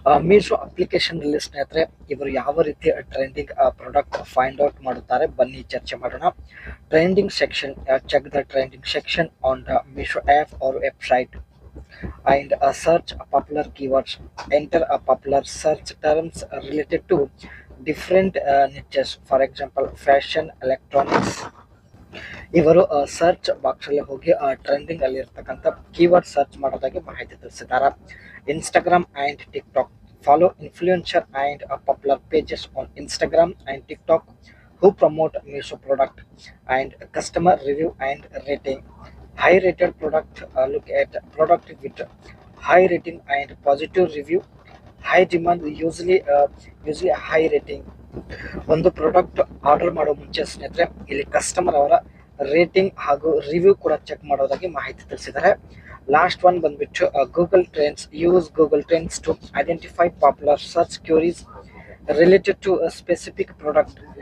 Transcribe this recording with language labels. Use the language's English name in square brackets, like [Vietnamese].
[Kannada] Meesho application ಅಲ್ಲಿ ಸ್ನೇಹಿತರೆ ಇವರು ಯಾವ ರೀತಿ ಟ್ರೆಂಡಿಂಗ್ ಪ್ರಾಡಕ್ಟ್ ಫೈಂಡ್ ಔಟ್ ಮಾಡುತ್ತಾರೆ ಬನ್ನಿ ಚರ್ಚೆ ಮಾಡೋಣ. [English] Trending section, check the trending section on the Meesho app or website and search popular keywords. Enter a popular search terms related to different niches, for example fashion, electronics. [Kannada] ಇವರು search box ಅಲ್ಲಿ ಹೋಗಿ trending ಅಲ್ಲಿ ಇರ್ತಕ್ಕಂಥ keyword search ಮಾಡೋದಾಗಿ ಮಾಹಿತಿ ತಿಳಿಸಿದ್ದಾರೆ. [English] Instagram and TikTok. Follow influencer and popular pages on Instagram and TikTok who promote Meesho product and customer review and rating. High rated product, look at product with high rating and positive review. High demand, usually high rating. [Kannada] ಒಂದು product order ಮಾಡೋ ಮುಂಚೆ ಸ್ನೇಹಿತರೆ ಇಲ್ಲಿ customer ಅವರ rating ಹಾಗೂ review ಕೂಡ check ಮಾಡೋದಾಗಿ ಮಾಹಿತಿ ತಿಳಿಸಿದ್ದಾರೆ. [English] Last one ಬಂದ್ಬಿಟ್ಟು Google trends. Use Google trends to identify popular search queries related to specific product.